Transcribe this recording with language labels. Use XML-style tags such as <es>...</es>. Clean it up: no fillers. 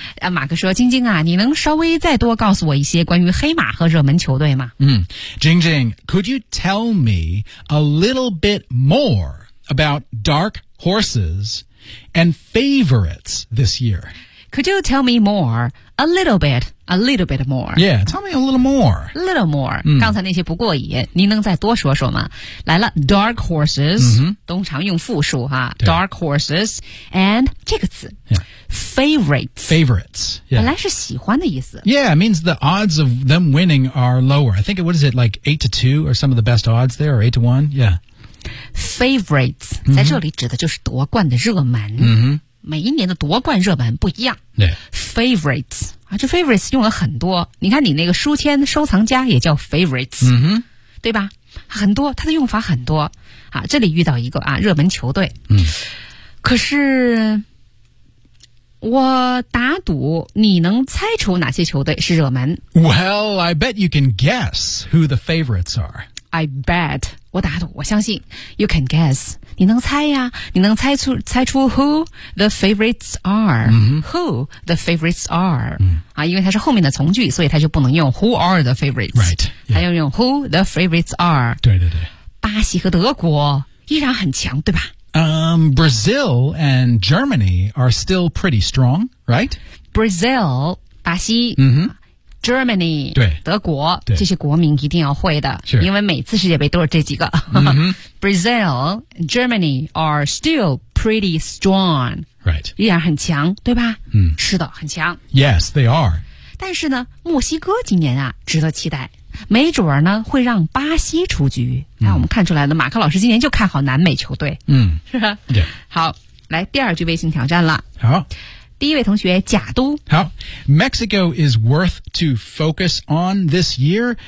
<zh>马克说晶晶啊你能稍微再多告诉我一些关于黑马和热门球队吗</zh> <en>晶晶 could you tell me a little bit more about dark horses and favorites this year? Could you tell me more? A little bit more. Yeah, tell me a little more. A little more.</en> <zh>刚才那些不过瘾你能再多说说吗来了</zh> <en>dark horses,</en> <zh>通常用复数哈</zh> <en>dark horses, and</en> <zh>这个词、favorites.</zh> <en>Favorites.、</en> <zh>本来是喜欢的意思。</zh> <en>Yeah, it means the odds of them winning are lower. I think, what is it, like 8-2 or some of the best odds there, or 8-1? Yeah.</en> <zh>Favorites,在这里指的就是夺冠的热门。每一年的夺冠热门不一样。 Favorites. 啊这 favorites 用了很多。你看你那个书签收藏家也叫 favorites. 对吧很多它的用法很多。啊这里遇到一个啊热门球队。可是我打赌你能猜出哪些球队是热门。</zh> <en>Well, I bet you can guess who the favorites are. I bet.</en> <zh>我打赌我相信</zh> <en>you can guess.</en> <zh>你能猜呀你能猜出</zh> <en>who the favorites are, who the favorites are,</en> <zh>因为它是后面的从句所以它就不能用</zh> <en>who are the favorites, right,</en> <zh>它要用</zh> <en>who the favorites are,</en> <zh>对对对。巴西和德国依然很强对吧</zh> <en>Brazil and Germany are still pretty strong, right? Brazil,</en> <zh>巴西</zh> <en>Germany,</en> <zh>对德国对这些国民一定要会的、</zh> <en>sure.</en> <zh>因为每次世界杯都是这几个。</zh> <en>Brazil, Germany are still pretty strong. Right.</en> <zh>依然很强对吧是的很强。</zh> <en>Yes, they are.</en> <zh>但是呢墨西哥今年啊值得期待。没准儿呢会让巴西出局。那我们看出来了马克老师今年就看好南美球队。是吧、</zh> <en>yeah.</en> <zh>好来第二句微信挑战了。好。第一位同学贾都</zh> <en>好 Mexico is worth to focus on this year.</en>